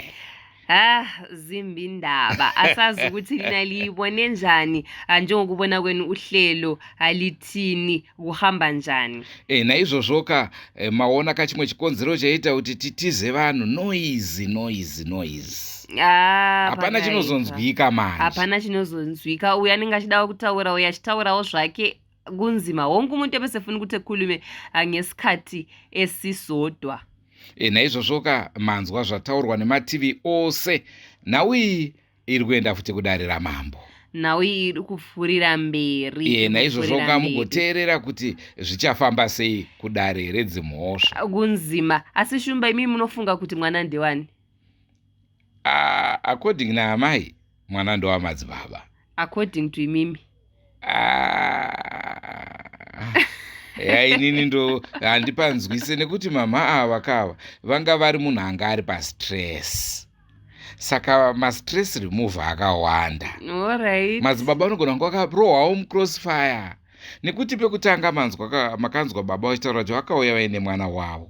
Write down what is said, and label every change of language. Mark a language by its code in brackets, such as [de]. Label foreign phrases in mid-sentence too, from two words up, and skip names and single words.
[nd] Zimbi ndaba asazi ukuthi lina libone njani njengokubona kwenu uhlelo alithini kuhamba njani. [sn] Naizvozvoka maona kachimwe chikonzero chaita kuti titize vanhu noise. Hapana chinozonzwika manje. Hapana chinozonzwika. Uya anenge achida kutaura uya achitaurawo zvake kunzima. [nd] Wonke umuntu ebesefuna ukuthi ekhulume ngesikhathi esisodwa. [sn] Naizvozvoka manzwa zvataurwa nemativi ose. Naui iri kuenda futi kudarira mambo. Naui iri kupfuurira mberi. Naizvozvoka mugoteerera kuti zvichafamba sei kudare redzimhosva. [nd] Kunzima. [sn] Asi Shumba, imi munofunga kuti mwana ndewani? According naamai mwana ndowamadzibaba. [en] According to [sn] imimi. Inini ndo handipanzwise nekuti mama ava kava vanga vari munhu anga ari pastress. Saka mastress remove akawanda. Alright. Madzibaba anogona kunge akarohwawo mucrossfire nekuti pekutanga makanzwa baba vachitaura kuti vakauya vaine mwana wavo.